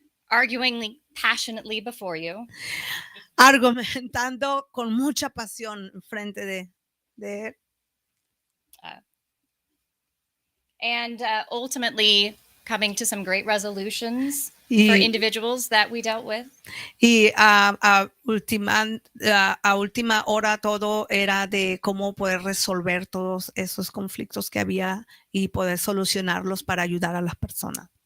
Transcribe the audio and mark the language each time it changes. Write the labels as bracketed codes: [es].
[en] Arguing passionately before you. [es] Argumentando con mucha pasión frente de él. [en] And ultimately coming to some great resolutions for individuals that we dealt with. [es] Y a última hora todo era de cómo poder resolver todos esos conflictos que había y poder solucionarlos para ayudar a las personas.